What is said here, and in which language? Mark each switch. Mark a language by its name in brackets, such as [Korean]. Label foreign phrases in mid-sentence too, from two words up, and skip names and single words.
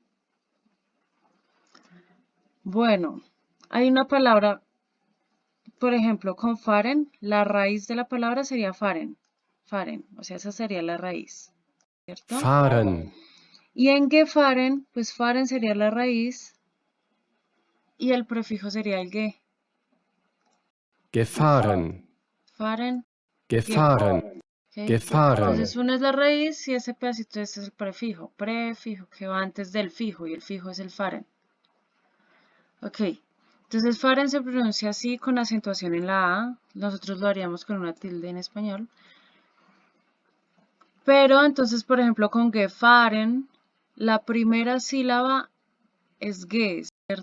[Spanish] Bueno, hay una palabra, por ejemplo, con fahren, la raíz de la palabra sería fahren, fahren, o sea, esa sería la raíz, ¿cierto? Fahren, Y en gefahren, pues fahren sería la raíz y el prefijo sería el ge. gefahren, Fahren, gefahren, ¿ok? gefahren. Entonces una es la raíz y ese pedacito es el prefijo, que va antes del fijo y el fijo es el fahren. Ok, entonces fahren se pronuncia así con acentuación en la A, nosotros lo haríamos con una tilde en español. Pero entonces, por ejemplo, con gefahren, la primera sílaba es ge, ¿cierto?